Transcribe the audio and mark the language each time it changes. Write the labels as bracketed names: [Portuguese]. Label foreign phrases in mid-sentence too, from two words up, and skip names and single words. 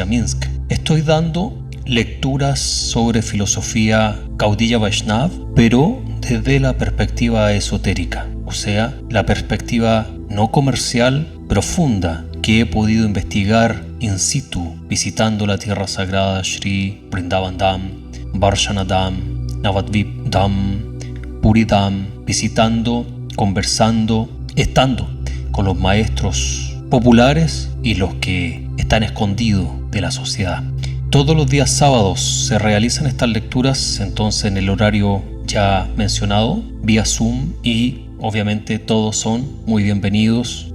[Spanish] Minsk, estoy dando lecturas sobre filosofía Gaudiya Vaishnava, pero desde la perspectiva esotérica, o sea, la perspectiva no comercial, profunda, que he podido investigar in situ, visitando la tierra sagrada Shri Vrindavan Dham, Varshana Dham, Navadvip Dham, Puri Dham, visitando, conversando, estando con los maestros populares y los que están escondidos de la sociedad. Todos los días sábados se realizan estas lecturas, entonces en el horario ya mencionado, vía Zoom, y obviamente todos son muy bienvenidos.